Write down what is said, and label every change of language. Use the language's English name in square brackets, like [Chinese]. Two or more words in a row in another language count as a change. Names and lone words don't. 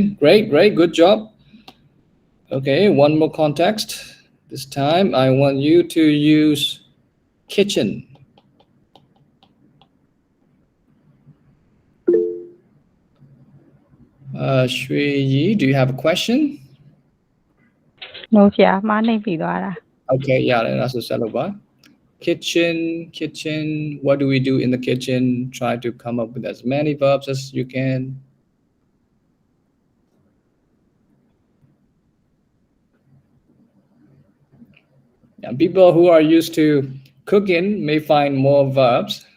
[English] Great, great, good job. Okay, one more context. This time I want you to use kitchen. Shui Yi, do you have a question? No, [Burmese] ဆရာမှားနေပြီသွားတာ [English] Okay, yeah, that's a salova. Kitchen, kitchen. What do we do in the kitchen? Try to come up with as many verbs as you can. And people who are used to cooking may find more verbs.